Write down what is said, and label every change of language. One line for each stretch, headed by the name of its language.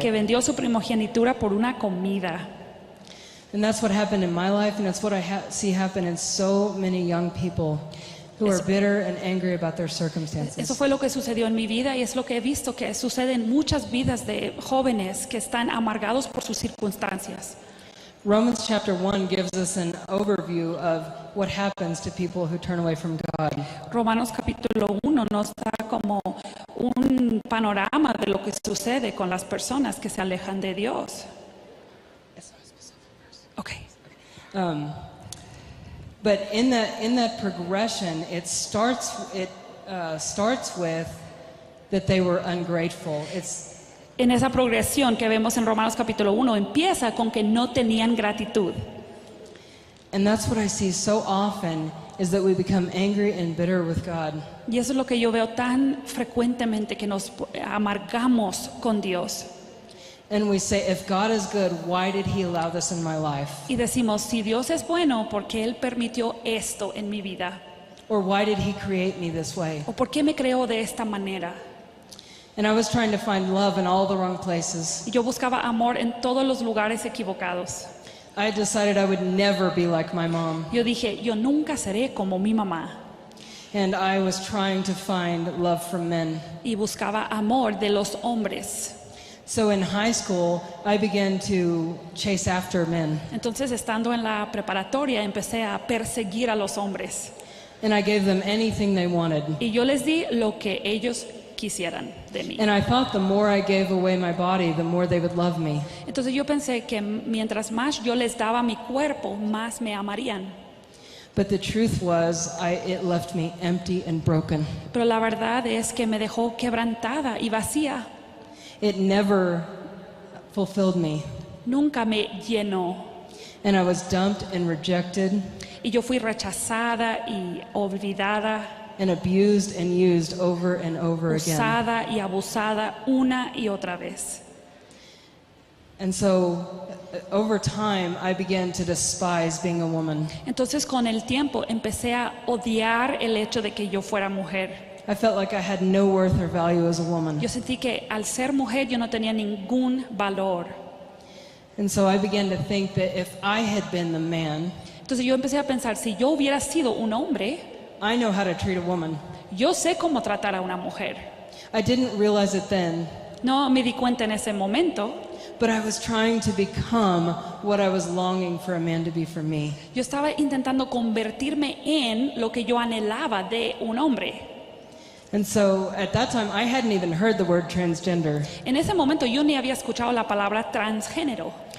Spanish: que vendió su primogenitura por una comida.
English: And that's what happened in my life, and that's what I see happen in so many young people who are bitter and angry about their circumstances.
Spanish: Eso fue lo que sucedió en mi vida y es lo que he visto que sucede en muchas vidas de jóvenes que están amargados por sus circunstancias.
English: Romans chapter 1 gives us an overview of what happens to people who turn away from God.
Spanish: Romanos capítulo 1 nos da como un panorama de lo que sucede con las personas que se alejan de Dios.
English: Okay. But in that progression, it starts with that they were ungrateful.
Spanish: En esa progresión que vemos en Romanos capítulo 1 empieza con que no tenían gratitud.
English: And that's what I see so often, is that we become angry and bitter with God.
Spanish: Y eso es lo que yo veo tan frecuentemente, que nos amargamos con Dios.
English: And we say, if God is good, why did He allow this in my life?
Spanish: Y decimos, si Dios es bueno, ¿por qué Él permitió esto en mi vida?
English: Or why did He create me this way?
Spanish: ¿O por qué me creó de esta manera?
English: And I was trying to find love in all the wrong places.
Spanish: Y yo buscaba amor en todos los lugares equivocados.
English: I decided I would never be like my mom.
Spanish: Yo dije, yo nunca seré como mi mamá.
English: And I was trying to find love from men.
Spanish: Y buscaba amor de los hombres.
English: So in high school, I began to chase after men.
Spanish: Entonces, estando en la preparatoria, empecé a perseguir a los hombres.
English: And I gave them anything they wanted.
Spanish: Y yo les di lo que ellos quisieran de mí.
English: And I thought the more I gave away my body, the more they would love me.
Spanish: Entonces yo pensé que mientras más yo les daba mi cuerpo, más me amarían.
English: But the truth was, it left me empty and broken.
Spanish: Pero la verdad es que me dejó quebrantada y vacía.
English: It never fulfilled me.
Spanish: Nunca me llenó.
English: And I was dumped and rejected
Spanish: Y yo fui rechazada y olvidada,
English: and abused and used over and over again.
Spanish: usada y abusada una y otra vez.
English: And so, over time, I began to despise being a woman.
Spanish: Entonces con el tiempo empecé a odiar el hecho de que yo fuera mujer.
English: I felt like I had no worth or value as a woman.
Spanish: Yo sentí que al ser mujer yo no tenía ningún valor.
English: And so I began to think that if I had been the man,
Spanish: Entonces yo empecé a pensar, si yo hubiera sido un hombre,
English: I know how to treat a woman.
Spanish: yo sé cómo tratar a una mujer.
English: I didn't realize it then,
Spanish: No me di cuenta en ese momento.
English: but I was trying to become what I was longing for a man to be for me.
Spanish: Yo estaba intentando convertirme en lo que yo anhelaba de un hombre.
English: And so at that time, I hadn't even heard the word transgender,
Spanish: En ese momento yo ni había escuchado la palabra transgénero,